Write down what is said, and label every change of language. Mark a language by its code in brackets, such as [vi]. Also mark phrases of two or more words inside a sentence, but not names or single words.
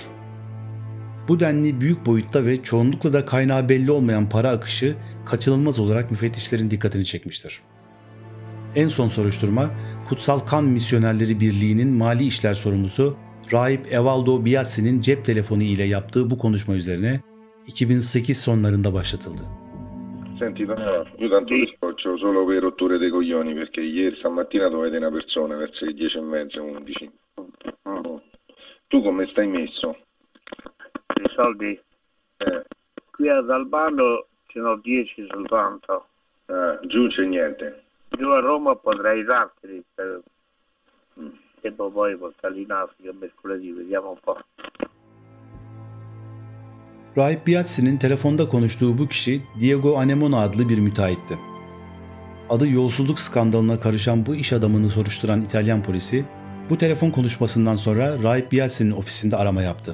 [tr] Bu denli büyük boyutta ve çoğunlukla da kaynağı belli olmayan para akışı kaçınılmaz olarak müfettişlerin dikkatini çekmiştir. En son soruşturma, Kutsal Kan Misyonerleri Birliği'nin mali işler sorumlusu Rahip Evaldo Biazzi'nin cep telefonu ile yaptığı bu konuşma üzerine 2008 sonlarında başlatıldı. [it] Senti, no, io tanto ti scoccio solo per rotture dei coglioni perché ieri stamattina dovete una persona verso le 10:30, 11. Tu come stai messo? I soldi? Qui ad Albano ce n'ho 10 soltanto. Giù c'è niente. Giù a Roma potrei darteli, devo poi portarli in Africa mercoledì, vediamo un po'. [tr] Rahip Biazzi'nin telefonda konuştuğu bu kişi Diego Anemona adlı bir müteahhitti. Adı yolsuzluk skandalına karışan bu iş adamını soruşturan İtalyan polisi bu telefon konuşmasından sonra Rahip Biazzi'nin ofisinde arama yaptı.